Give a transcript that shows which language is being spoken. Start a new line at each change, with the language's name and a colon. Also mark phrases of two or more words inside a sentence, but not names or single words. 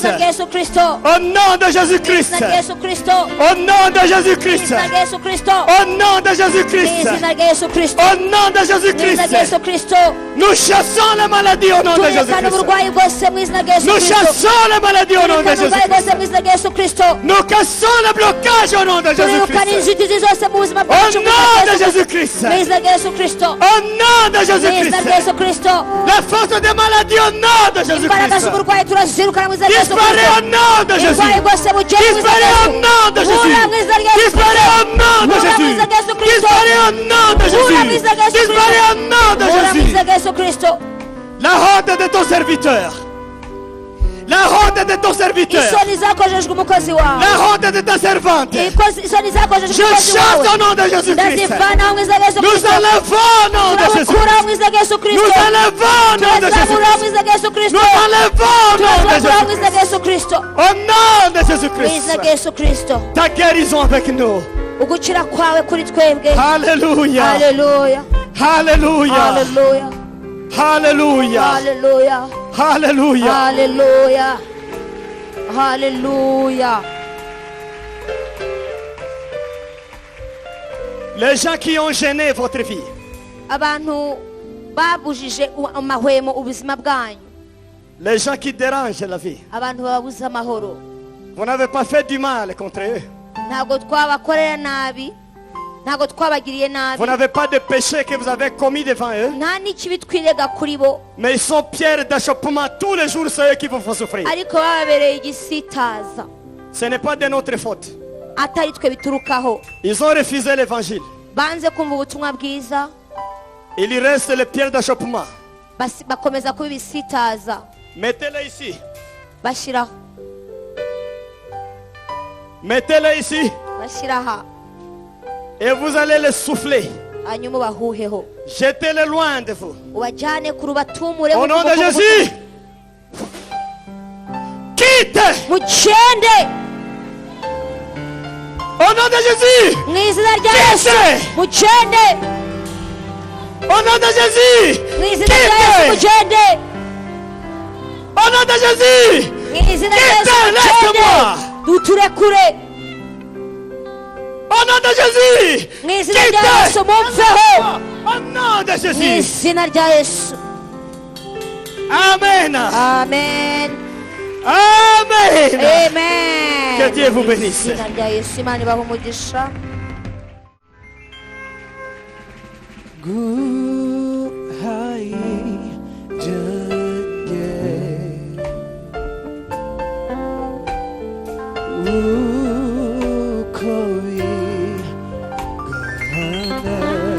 Kinyarwanda: izina rya yesu kirisito
French: Au nom de
Kinyarwanda: mu
French: Jésus-Christ.
Kinyarwanda: izina rya yesu kirisito
French: Au nom de
Kinyarwanda: mu
French: Jésus-Christ.
Kinyarwanda: izina rya yesu kirisito
French: Au nom de
Kinyarwanda: mu
French: Jésus-Christ.
Kinyarwanda: izina rya yesu kirisito
French: Au nom de
Kinyarwanda: mu izina rya
French: Jésus-Christ.
Kinyarwanda: yesu kirisito
French: Nous chassons la maladie au nom de
Kinyarwanda: turekana
French: Jésus-Christ.
Kinyarwanda: uburwayi bwose mu izina rya yesu
French: Nous
Kinyarwanda: kirisito
French: chassons la maladie au nom de
Kinyarwanda: turekana uburwayi bwose
French: Jésus-Christ.
Kinyarwanda: mu izina rya yesu kirisito
French: Nous cassons le blocage au nom de
Kinyarwanda: turirukana
French: Jésus-Christ.
Kinyarwanda: inzitizi zose mu buzima
French: Au
Kinyarwanda: bwacu mu
French: nom de
Kinyarwanda: izina
French: Jésus-Christ.
Kinyarwanda: rya yesu kirisito
French: Au nom de
Kinyarwanda: mu izina rya
French: Jésus-Christ.
Kinyarwanda: yesu kirisito
French: La force des maladies au nom de
Kinyarwanda: imbaraga
French: Jésus-Christ.
Kinyarwanda: z'uburwayi turazirukana mu izina rya yesu
French: Disparaît au
Kinyarwanda: kirisito
French: nom de Jésus.
Kinyarwanda: uburwayi bwose bugere mu izina rya
French: Disparaît au
Kinyarwanda: yesu
French: nom de Jésus.
Kinyarwanda: Bura mu izina rya yesu
French: Disparaît au nom de
Kinyarwanda: Bura mu
French: Jésus.
Kinyarwanda: izina rya yesu kirisito
French: Disparaît au nom de
Kinyarwanda: Bura mu
French: Jésus.
Kinyarwanda: izina rya yesu
French: Disparaît au nom de
Kinyarwanda: Bura mu
French: Jésus.
Kinyarwanda: izina rya yesu kirisito
French: La honte de ton serviteur. La honte de ton serviteur.
Kinyarwanda: isoni zakoreshejwe umukozi wawe
French: La honte de ta servante.
Kinyarwanda: isoni zakoreshejwe
French: Je
Kinyarwanda: umukozi
French: chasse
Kinyarwanda: wawe
French: au nom de Jésus-Christ.
Kinyarwanda: ndazivanaho mu izina rya yesu
French: Nous
Kinyarwanda: kirisito
French: enlevons au nom de Jésus.
Kinyarwanda: turazikuraho mu izina rya yesu
French: Nous
Kinyarwanda: kirisito
French: enlevons au nom de
Kinyarwanda: turazamuraho mu
French: Jésus.
Kinyarwanda: izina rya yesu kirisito
French: Nous enlevons au nom de
Kinyarwanda: turazamuraho mu
French: Jésus.
Kinyarwanda: izina rya yesu kirisito
French: Au nom de
Kinyarwanda: mu izina
French: Jésus-Christ.
Kinyarwanda: rya yesu kirisito
French: Ta guérison avec nous.
Kinyarwanda: ugukira kwawe kuri twebwe
French: Alléluia.
Kinyarwanda: haleluya
French: Alléluia.
Kinyarwanda: haleluya
French: Alléluia.
Kinyarwanda: haleluya
French: Alléluia.
Kinyarwanda: haleluya haleluya
French: Les gens qui ont gêné votre vie,
Kinyarwanda: abantu babujije amahwemo ubuzima bwanyu
French: les gens qui dérangent la vie,
Kinyarwanda: abantu bababuze amahoro
French: vous n'avez pas fait du mal contre eux.
Kinyarwanda: ntabwo twabakorera nabi ntabwo twabagiriye nabi
French: Vous n'avez pas de péché que vous avez commis devant eux.
Kinyarwanda: nta n'ikibi twirega kuri bo
French: Mais ils sont pierres d'achoppement. Tous les jours, c'est eux qui vous font souffrir.
Kinyarwanda: ariko bababereye igisitaza
French: Ce n'est pas de notre faute.
Kinyarwanda: atari twe biturukaho
French: Ils ont refusé l'évangile.
Kinyarwanda: banze kumva ubutumwa bwiza
French: Il y reste les pierres d'achoppement.
Kinyarwanda: bakomeza kuba ibisitaza
French: Mettez-les ici.
Kinyarwanda: bashyiraho
French: Mettez-les ici.
Kinyarwanda: bashyiraha
French: Et vous allez les souffler.
Kinyarwanda: hanyuma ubahuheho
French: Jetez-les loin de vous.
Kinyarwanda: ubajyane kure ubatumure
French: Au nom de Jésus. Quitte.
Kinyarwanda: mugende
French: Au nom de Jésus.
Kinyarwanda: mu izina rya yesu
French: Quitte.
Kinyarwanda: mugende
French: Au nom de Jésus.
Kinyarwanda: mu izina rya yesu mugende
French: Au nom de Jésus.
Kinyarwanda: mu izina rya yesu
French: Quitte,
Kinyarwanda: mugende
French: laisse-moi.
Kinyarwanda: duturekure
French: Au nom de Jésus.
Kinyarwanda: mu izina rya yesu mumveho
French: Au nom de
Kinyarwanda: mu
French: Jésus.
Kinyarwanda: izina rya yesu
French: Amen.
Kinyarwanda: amen
French: Amen.
Kinyarwanda: amen
French: Que Dieu vous
Kinyarwanda: mu
French: bénisse.
Kinyarwanda: izina rya yesu imana ibaha umugisha Guhai jenge ukoi gahana